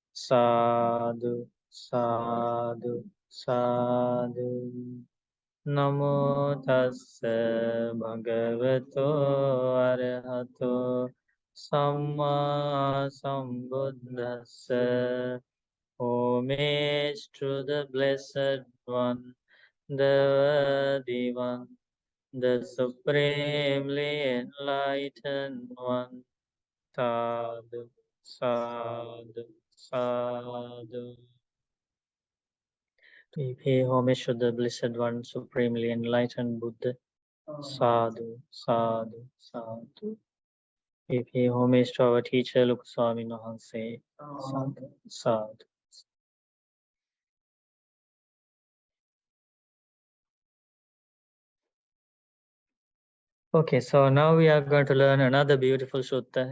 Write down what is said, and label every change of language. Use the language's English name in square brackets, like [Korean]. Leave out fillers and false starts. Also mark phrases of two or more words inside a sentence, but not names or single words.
[Pali] Sadhu, sadhu, sadhu. Namo tassa bhagavato arahato samma sambuddhassa. [English] Homage to the Blessed One, the Divan, the Supremely Enlightened One. [Pali] Sadhu, sadhu, sadhu. [English] We pay homage to the Blessed One, Supremely Enlightened Buddha. [Pali] Sadhu, sadhu, sadhu. [English] We pay homage to our teacher, Ukkacelasutta Wahanse. [Pali] Sadhu, sadhu. [English] Okay, so now we are going to learn another beautiful sutta.